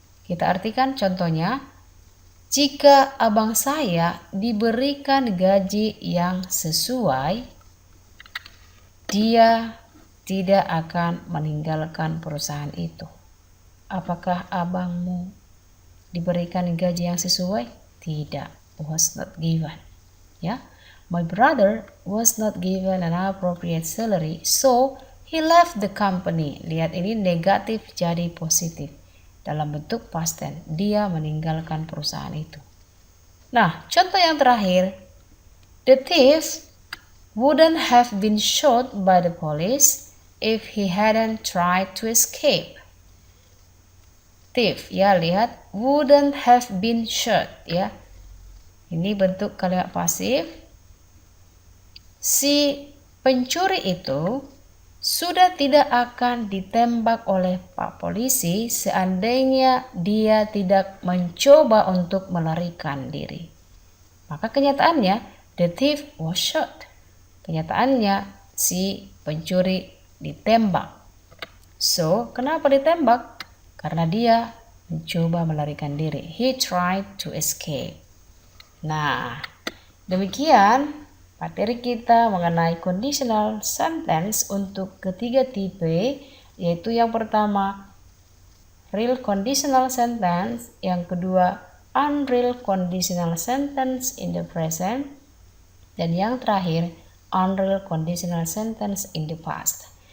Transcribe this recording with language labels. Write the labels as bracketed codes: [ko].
[id] Kita artikan contohnya, jika abang saya diberikan gaji yang sesuai, dia tidak akan meninggalkan perusahaan itu. Apakah abangmu diberikan gaji yang sesuai? Tidak, [en] was not given. Ya, my brother was not given an appropriate salary, so he left the company. [id] Lihat, ini negatif jadi positif. Dalam bentuk past tense, dia meninggalkan perusahaan itu. Nah, contoh yang terakhir, [en] the thief wouldn't have been shot by the police if he hadn't tried to escape. Thief, [id] ya lihat, [en] wouldn't have been shot, ya. [id] Ini bentuk kalimat pasif. Si pencuri itu sudah tidak akan ditembak oleh Pak Polisi seandainya dia tidak mencoba untuk melarikan diri. Maka kenyataannya, [en] the thief was shot. [id] Kenyataannya, si pencuri ditembak. So, kenapa ditembak? Karena dia mencoba melarikan diri. [en] He tried to escape. [id] Nah, demikian materi kita mengenai conditional sentence untuk ketiga tipe, yaitu yang pertama real conditional sentence, yang kedua unreal conditional sentence in the present, dan yang terakhir unreal conditional sentence in the past.